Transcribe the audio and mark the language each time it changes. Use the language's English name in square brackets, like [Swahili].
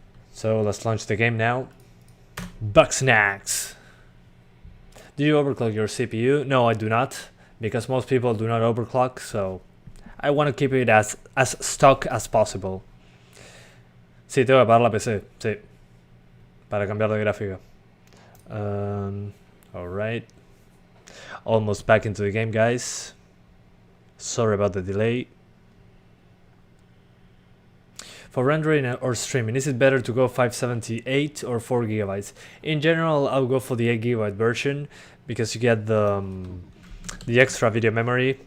[English] So let's launch the game now. Bugsnax. Do you overclock your CPU? No, I do not, because most people do not overclock, so I want to keep it as stock as possible. [Spanish] Sí, tengo que apagar la PC, sí, para cambiar de gráfica. [English] Alright. Almost back into the game, guys. Sorry about the delay. For rendering or streaming, is it better to go 578 or 4 gigabytes? In general, I'll go for the 8 gigabyte version because you get the extra video memory.